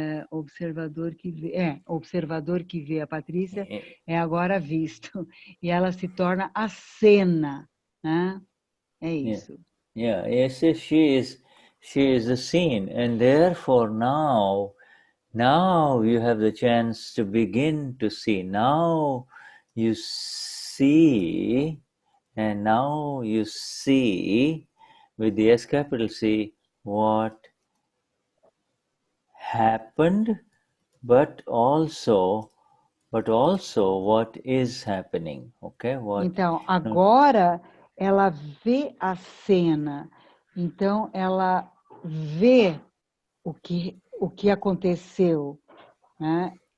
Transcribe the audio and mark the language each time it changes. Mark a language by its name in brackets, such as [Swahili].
[Portuguese] Observador que vê, observador que vê a Patrícia é agora visto, e ela se torna a cena, né? É isso. [English] Yeah, yes, she is the scene, and therefore now you have the chance to begin to see. Now you see, and now you see with the S capital C what happened, but also what is happening. Okay, [Portuguese] Então, agora ela vê a cena, então ela vê o que aconteceu, né?